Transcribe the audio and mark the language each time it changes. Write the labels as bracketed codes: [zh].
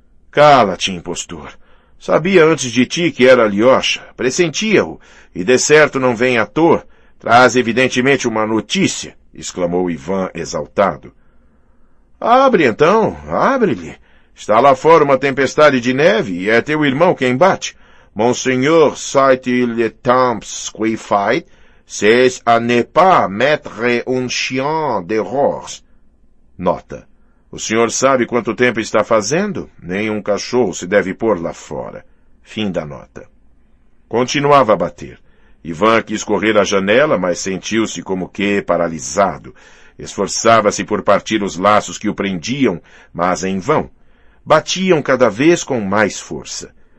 [pt] Cala-te, impostor. Sabia antes de ti que era Alyosha, pressentia-o, e de certo não vem à toa. Traz evidentemente uma notícia, exclamou Ivan exaltado. Abre então, abre-lhe. Está lá fora uma tempestade de neve e é teu irmão quem bate. [fr] Monseigneur sait-il le temps qui fait, c'est à ne pas mettre un chien dehors. [pt] Nota. O senhor sabe quanto tempo está fazendo? Nem um cachorro se deve pôr lá fora. Fim da nota. Continuava a bater. Ivan quis correr à janela, mas sentiu-se como que paralisado. Esforçava-se por partir os laços que o prendiam, mas em vão. Batiam cada vez com mais força.